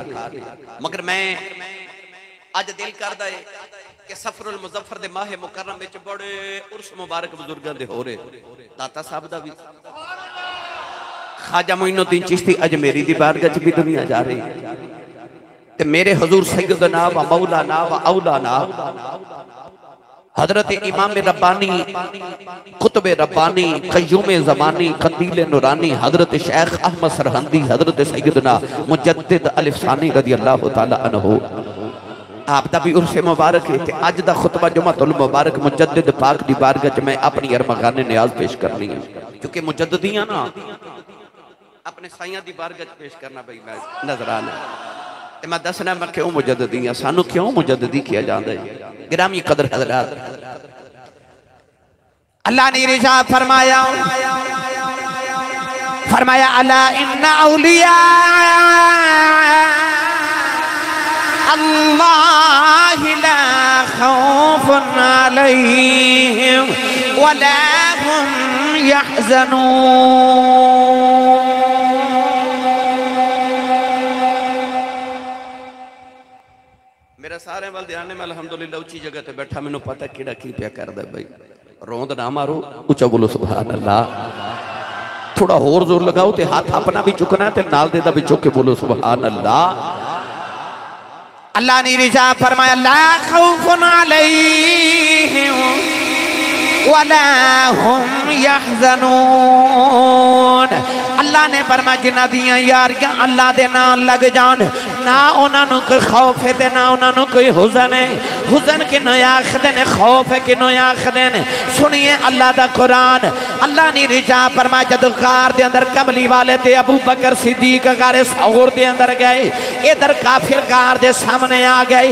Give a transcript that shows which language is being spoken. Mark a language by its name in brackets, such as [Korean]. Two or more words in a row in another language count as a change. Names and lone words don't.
[Punjabi] مگر میں اج دل کردا ہے کہ صفر المظفر دے ماہ مکرم وچ بڑے عرس مبارک بزرگاں دے ہو رہے. داتا صاحب دا بھی، خواجہ معین الدین چشتی اجمیری دی بارگاہ چ بھی دنیا جا رہی تے میرے حضور سیدنا و مولانا و اولانا حضرت امام ربانی قطب ربانی قیوم زمانی قندیل نورانی حضرت شیخ احمد سرہندی حضرت سیدنا مجدد الف ثانی [Arabic] رضي الله تعالى عنه [Punjabi] آپ دا بھی عرس مبارک ہے. تے اج دا خطبہ جمعۃ المبارک مجدد پاک دی بارگاہ چ میں اپنی ارمغانِ نیاز پیش کرنی ہے، کیونکہ مجددیاں نا اپنے سائیاں دی بارگاہ چ پیش کرنا بھائی میں نذرانہ تے میں دسنا میں کیوں مجددی ہاں، سانوں کیوں مجددی کیا جاتا ہے. [Urdu] گرامی قدر حضرات، اللہ نے ارشاد فرمایا [Arabic] ألا إن أولياء الله لا خوف عليهم ولا هم يحزنون. [Punjabi] میرا سارے ول دھیان ہے، میں الحمدللہ اچی جگہ تے بیٹھا، مینوں پتہ کیہڑا کی پیا کردا بھائی. روند نہ مارو، اچا بولو [Arabic] سبحان الله. [Punjabi] تھوڑا ہور زور لگاؤ تے ہتھ اپنا بھی چکنا ہے تے نال دے دا بھی چک کے بولو [Arabic] سبحان الله. [Urdu] اللہ نے ارشاد فرمایا [Arabic] لا خوف عليهم ولا هم يحزنون. [Punjabi] اللہ نے فرمایا جنہاں دیاں یاریاں اللہ دے نال لگ جان، نہ انہاں نوں کوئی خوف ہے تے نہ انہاں نوں کوئی حزن ہے. حزن کنہوں آکھدے نے، خوف ہے کنہوں آکھدے نے. سنیے اللہ دا قرآن. اللہ نے ارشاد فرمایا جدوں غار دے اندر کملی والے تے ابو بکر صدیق غارِ ثور دے اندر گئے، ادھر کافر غار دے سامنے آ گئے.